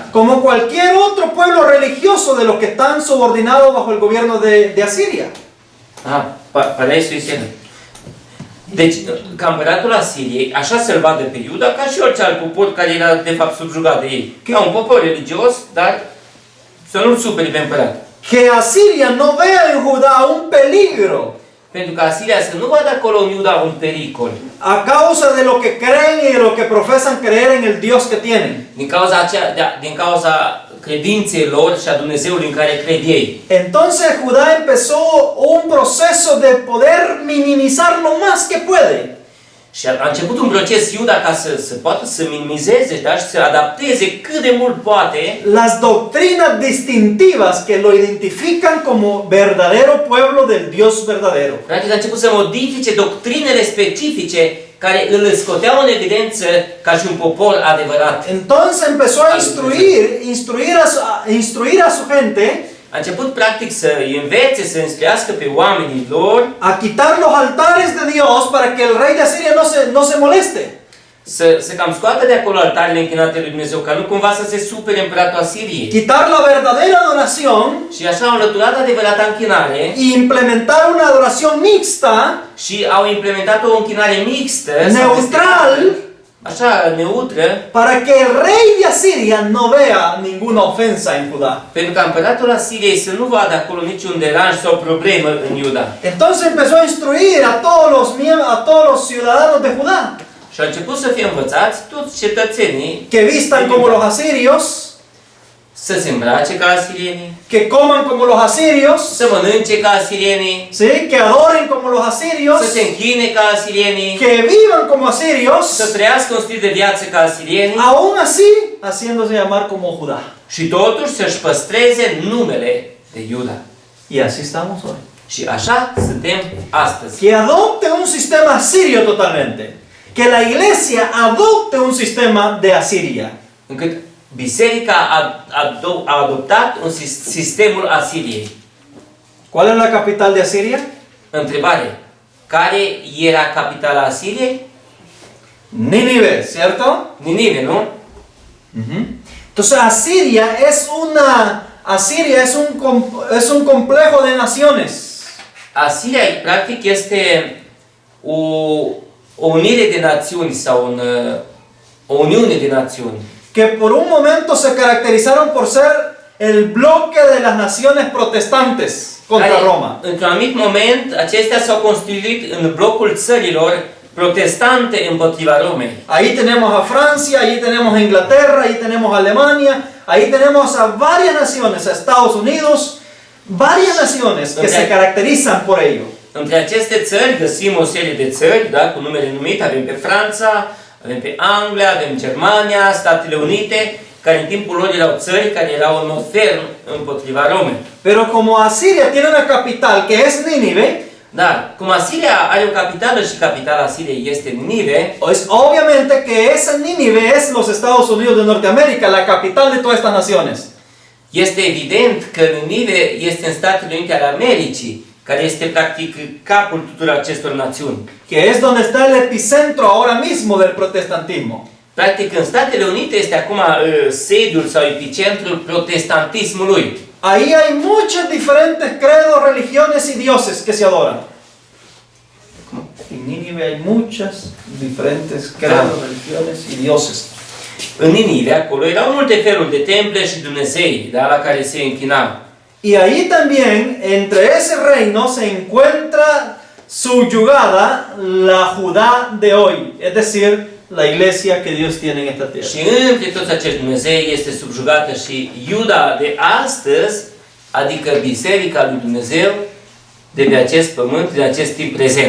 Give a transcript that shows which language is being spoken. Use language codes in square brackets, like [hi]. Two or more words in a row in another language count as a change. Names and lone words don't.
[es] como cualquier otro pueblo religioso de los que están subordinados bajo el gobierno de Asiria. Para eso hicieron. [ro] Deci, ca împăratul Asiriei, așa să-l vadă pe Iuda, ca și orice alt popor care era de fapt subjugat de ei. Ca un popor religios, dar să nu-l supere pe împărat. [es] Que Asiria no vea en Judá un peligro [ro] Pentru că Asiria să nu vadă acolo în Iuda un pericol. [es] a causa de lo que creen y de lo que profesan creer en el Dios que tienen. [ro] Din cauza credinței lor și a Dumnezeului în care cred ei. [es] Entonces Judá empezó un proceso de poder minimizar lo más que puede. [ro] Și a început un proces Iuda ca să poată să minimizeze, da, și să adapteze cât de mult poate [es] las doctrinas distintivas que lo identifican como verdadero pueblo del Dios verdadero. [ro] practic a început să modifice doctrinele specifice care îl scoteau în evidență ca și un popor adevărat. [es] Entonces empezó a instruir a su gente [ro] A început practic să îi învețe, să instruiască pe oamenii lor, [es] a quitar los altares de Dios para que el rey de Asiria no se moleste. [ro] să cam scoată de acolo altarele închinate lui Dumnezeu, ca nu cumva să se supere împăratul Asiriei. [es] Quitar la verdadera adoración [ro] Și așa au înlăturat adevărata închinare [es] y implementar una adoración mixta, [ro] și au implementat o închinare mixtă, sau [es] neutral, [ro] așa, neutră, [es] para que el rey de Asiria no vea ninguna ofensa en Judá. [ro] pentru ca împăratul Asiriei să nu vadă acolo niciun deranj sau problemă în Iuda. [es] Entonces empezó a instruir a todos los ciudadanos de Judá [ro] Și a început să fie învățați toți cetățenii [es] que vistan como los asirios, [ro] să se îmbrace ca asirienii, [es] que coman como los asirios, [ro] să mănânce ca asirienii, [es] ¿sí? Que adoren como los asirios, [ro] să se închine ca asirienii, [es] que vivan como asirios, [ro] să trăiască un stil de viață ca asirienii [es] aún así haciéndose llamar como Judá. [ro] și totuși să-și păstreze numele de Iuda. [es] Y así estamos hoy. [ro] Și așa suntem astăzi. [es] Que adopte un sistema asirio totalmente. Que la iglesia adopte un sistema de Asiria. [ro] Încât biserica a adoptat sistemul Asiriei. [es] ¿Cuál es la capital de Asiria? [ro] Întrebare. Care era capitala Asiriei? [es] Nínive, ¿cierto? [ro] Ninive, nu? [es] Entonces Asiria es un complejo de naciones. [ro] Asiria, practic, este o unire de națiuni sau o uniune de națiuni. [es] Que por un momento se caracterizaron por ser el bloque de las naciones protestantes contra Roma. [ro] Într-un anumit moment, acestea s-au constituit în blocul țărilor protestante împotriva Romei. [es] Ahí tenemos a Francia, ahí tenemos a Inglaterra, ahí tenemos a Alemania, ahí tenemos a varias naciones, a Estados Unidos, varias naciones que se caracterizan por ello. [ro] Între aceste țări găsim o serie de țări, da, cu numele numite. Avem pe Franța, avem pe Anglia, avem Germania, Statele Unite, care în timpul lor erau țări care erau în mod ferm împotriva Romei. [es] Pero como Asiria tiene una capital que es Nínive, [ro] Dar, cum Asiria are o capitală și capitala Asiriei este Ninive, [es] pues obviamente que esa Nínive es los Estados Unidos de Norteamérica, la capital de todas estas naciones. [ro] este evident că Ninive este în Statele Unite ale Americii, care este practic capul tuturor acestor națiuni. [es] Que es donde está el epicentro ahora mismo del protestantismo. [ro] Practic, în Statele Unite este acum sediul sau epicentrul protestantismului. [es] Ahí hay muchos diferentes credos, religiones y dioses que se adoran. En Nínive hay muchas diferentes credos, religiones y dioses. [ro] În Ninive, acolo erau multe feluri de temple și Dumnezei, da, la care se închinau. [es] Y ahí también, entre ese reino, se encuentra subyugada la Judá de hoy, es decir, la iglesia que Dios tiene en esta tierra. [ro] Și între toți acești Dumnezei este subjugată și Iuda de astăzi, adică Biserica lui Dumnezeu de pe acest pământ, de acest timp prezent.